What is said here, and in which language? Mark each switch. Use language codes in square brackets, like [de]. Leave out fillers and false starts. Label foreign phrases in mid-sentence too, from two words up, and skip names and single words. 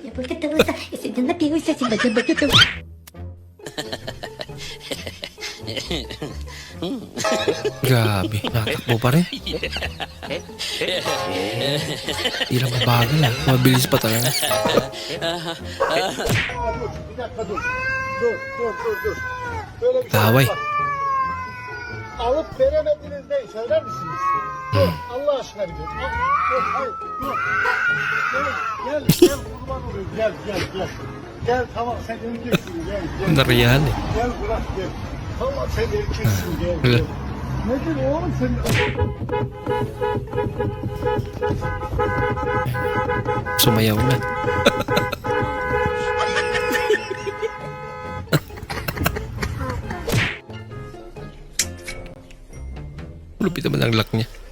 [tl] Grabe, natakbo pa rin. Ilang mabagal ah. Mabilis pa talaga. Kaway. [tr] Alıp veremediniz ne söyler misiniz? Allah aşkına bir gel. Gel kurban olayım gel. Gel tamam sen öleceksin gel. [tl] Nariyan eh. [tr] Gel bırak gel. Tamam sen erkeksin gel. Nedir oğlum sen? [tl] Sumayaw na. Lupit naman ang lock niya.